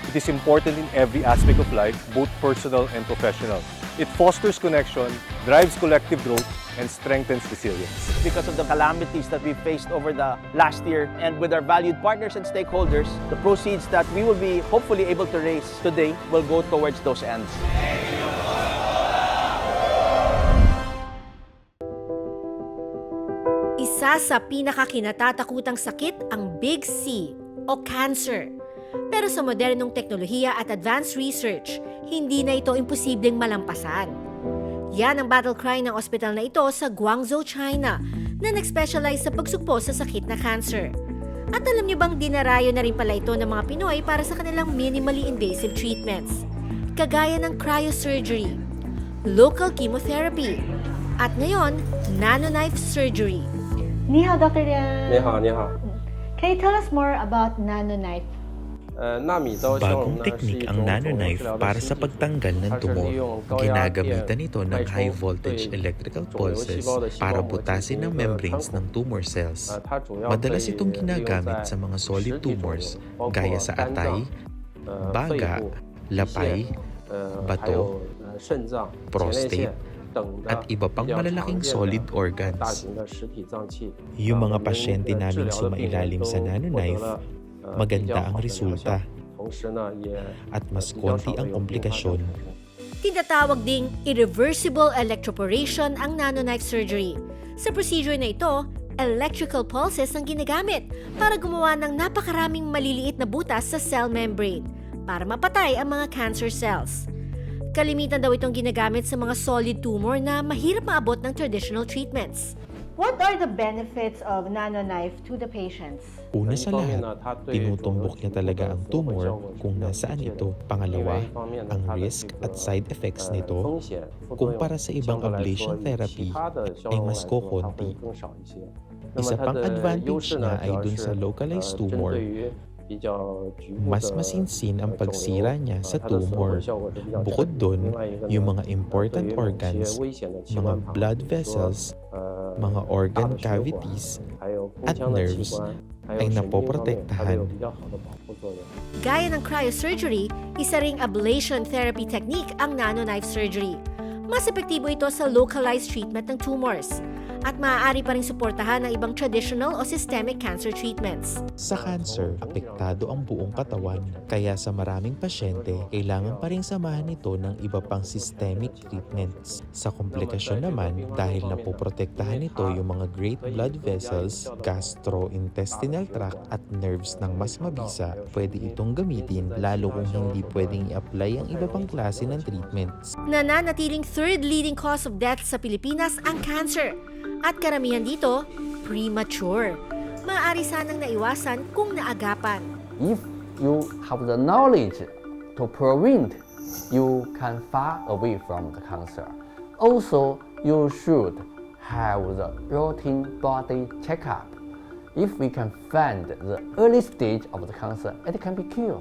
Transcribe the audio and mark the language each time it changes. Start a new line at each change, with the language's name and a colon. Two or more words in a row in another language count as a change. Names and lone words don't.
English: It is important in every aspect of life, both personal and professional. It fosters connection, drives collective growth, and strengthens resilience. Because of the calamities that we faced over the last year, and with our valued partners and stakeholders, the proceeds that we will be hopefully able to raise today will go towards those ends.
Filipino: Isa sa pinakakinatatakutang sakit ang Big C o cancer. Pero sa modernong teknolohiya at
English: advanced research,
Filipino: hindi na ito imposibleng malampasan. Yan ang battle cry ng ospital na ito sa Guangzhou, China, na nag-specialize sa pagsugpo sa sakit na cancer. At alam niyo bang dinarayo na rin pala ito ng mga Pinoy para sa kanilang
English: minimally invasive treatments,
Filipino: kagaya ng cryosurgery,
English: local chemotherapy,
Filipino: at ngayon,
English: nanoknife surgery.
Chinese: 你好, Dr. Liang. 你好，你好。
English: Can you tell us more about NanoKnife?
Chinese: 纳米刀项
Filipino: Bagong
Chinese: 呢是
Filipino: teknik
Chinese: 一
Filipino: ang
Chinese: 种肿瘤治
Filipino: nanoknife
Chinese: 疗的
Filipino: para
Chinese: 新
Filipino: sa
Chinese: 技术，
Filipino: pagtanggal ng
Chinese: 它是利
Filipino: tumor.
Chinese: 用高压电
Filipino: Ginagamitan ito ng
Chinese: 脉
English: high
Chinese: 冲
English: voltage
Chinese: 对
English: electrical
Chinese: 肿瘤细
English: pulses
Chinese: 胞的细
Filipino: para
Chinese: 胞膜进
Filipino: butasin
Chinese: 行
Filipino: ng
Chinese: 一个
Filipino: membranes
Chinese: 穿
Filipino: ng
Chinese: 孔。
English: tumor cells.
Chinese: 它主要
Filipino: Madalas
Chinese: 可以
Filipino: itong
Chinese: 利用
Filipino: ginagamit
Chinese: 在
Filipino: sa mga
Chinese: 实
English: solid
Chinese: 体肿瘤
English: tumors
Chinese: 包括
Filipino: gaya sa
Chinese: 肝
Filipino: atay,
Chinese: 脏、肺
Filipino: baga,
Chinese: 部、胰
Filipino: lapay,
Chinese: 腺、还
Filipino: bato,
Chinese: 有肾脏、前列
Filipino: prostate,
Chinese: 腺等的
Filipino: at iba pang
Chinese: 比较常
Filipino: malalaking
Chinese: 见
English: solid
Chinese: 的大
English: organs.
Chinese: 型的实体脏器。
Filipino: Yung
Chinese: 我
Filipino: mga
Chinese: 们
Filipino: pasyente
Chinese: 治
Filipino: naming
Chinese: 疗的病人
Filipino: sumailalim
Chinese: 都
Filipino: sa
Chinese: 获得
Filipino: nanoknife,
Chinese: 了比较
Filipino: maganda
Chinese: 好
Filipino: ang
Chinese: 的疗效
Filipino: resulta
Chinese: 同时呢也
Filipino: at mas
Chinese: 比较
Filipino: konti
Chinese: 少的
Filipino: ang
Chinese: 有并发症
Filipino: komplikasyon.
Chinese: 产生。
Filipino: Tinatawag ding
English: irreversible electroporation
Filipino: ang
English: nanoknife surgery.
Filipino: Sa procedure na ito,
English: electrical pulses
Filipino: ang ginagamit para gumawa ng napakaraming maliliit na butas sa
English: cell membrane
Filipino: para mapatay ang mga
English: cancer cells.
Filipino: Kalimitan daw itong ginagamit sa mga
English: solid tumor
Filipino: na mahirap maabot ng
English: traditional treatments. What are the benefits of NanoKnife to the patients?
Filipino: Una sa
Chinese: 一方面
Filipino: lahat,
Chinese: 呢，它对肿瘤
Filipino: tinutumbok
Chinese: 局
Filipino: niya
Chinese: 部
Filipino: talaga
Chinese: 的
Filipino: ang
Chinese: 复活
Filipino: tumor
Chinese: 效果是
Filipino: kung
Chinese: 比较
Filipino: nasaan
Chinese: 明显
Filipino: ito.
Chinese: 的。另
Filipino: Pangalawa,
Chinese: 外一方面呢，
Filipino: ang
Chinese: 它的
Filipino: risk
Chinese: 这
Filipino: at
Chinese: 个
English: side effects
Chinese: 风
Filipino: nito
Chinese: 险副作用
Filipino: kumpara sa
Chinese: 相
Filipino: ibang
Chinese: 对来说
English: ablation
Chinese: 与
English: therapy
Chinese: 其他的消
Filipino: ay
Chinese: 融
Filipino: mas
Chinese: 来说它会
Filipino: kokonti.
Chinese: 更少一些。那么
Filipino: Isa
Chinese: 它
Filipino: pang
Chinese: 的优
Filipino: advantage
Chinese: 势
Filipino: niya
Chinese: 呢，
Filipino: ay
Chinese: 主要
Filipino: dun
Chinese: 是
Filipino: sa localized
Chinese: 针
Filipino: tumor.
Chinese: 对于比较局部
Filipino: Mas
Chinese: 的
Filipino: masinsin ang
Chinese: 肿
Filipino: pagsira
Chinese: 瘤
Filipino: niya sa
Chinese: 它的损毁
Filipino: tumor.
Chinese: 效果是比较
Filipino: Bukod
Chinese: 强。
Filipino: dun,
Chinese: 另外一个呢，
Filipino: yung mga
Chinese: 对
English: important
Chinese: 于某些
English: organs,
Chinese: 危险的器
Filipino: mga
Chinese: 官旁，
English: blood
Chinese: 比如说
English: vessels, mga
Chinese: 大
English: organ
Chinese: 的血管
English: cavities,
Chinese: 还有宫
Filipino: at
Chinese: 腔的器
Filipino: nerves
Chinese: 官，还
Filipino: ay
Chinese: 有神经方面，它都
Filipino: napoprotektahan.
Chinese: 有比较好的保护作用。
Filipino: Gaya ng cryosurgery, isa ring
English: ablation therapy technique
Filipino: ang
English: nanoknife surgery.
Filipino: Mas epektibo ito sa
English: localized treatment
Filipino: ng tumors at maaari pa rin suportahan ng ibang traditional o
English: systemic cancer treatments.
Filipino: Sa cancer, apektado ang buong katawan. Kaya sa maraming pasyente, kailangan pa rin samahan ito ng iba pang
English: systemic treatments.
Filipino: Sa komplikasyon naman, dahil napoprotektahan nito yung mga
English: great blood vessels, gastrointestinal tract
Filipino: at nerves ng mas mabisa, pwede itong gamitin lalo kung hindi pwedeng i-apply ang iba pang klase ng treatments. Nananatiling
English: third leading cause of death
Filipino: sa Pilipinas ang cancer. At karamihan dito, premature. Maaari sanang naiwasan kung naagapan.
English: If you have the knowledge to prevent, you can far away from the cancer. Also, you should have the routine body checkup. If we can find the early stage of the cancer, it can be cured.